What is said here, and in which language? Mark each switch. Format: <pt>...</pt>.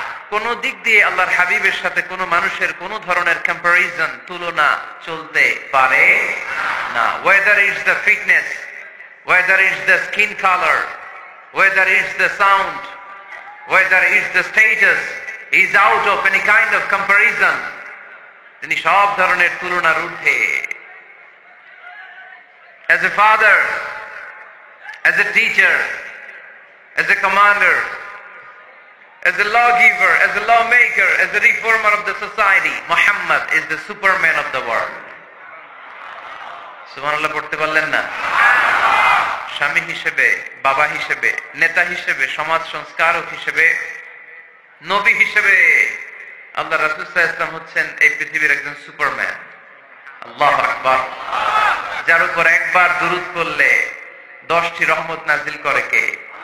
<bn>কোন দিক দিয়ে আল্লাহর হাবিবের সাথে কোন মানুষের কোন ধরনের কম্পারিজন, তুলনা চলতে পারে না।</bn> <en>Whether is the fitness, whether is the skin colour, whether is the sound, whether is the status, is out of any kind of comparison.</en> <bn>তিনি সব ধরনের তুলনার ঊর্ধ্বে।</bn> <en>As a father, as a teacher, as a commander, as a lawgiver, as a lawmaker, as a reformer of the society, Muhammad is the superman of the world.</en> <bn>সুবহানাল্লাহ পড়তে পারলেন না? স্বামী হিসেবে, বাবা হিসেবে, নেতা হিসেবে, সমাজ সংস্কারক হিসেবে, নবী হিসেবে আল্লাহ রাসূল সাল্লাল্লাহু আলাইহি ওয়াসাল্লাম হচ্ছেন এই পৃথিবীর একজন সুপারম্যান। আল্লাহু আকবার। যার উপর একবার দুরূদ পড়লে 10টি রহমত নাজিল করে কে?</bn>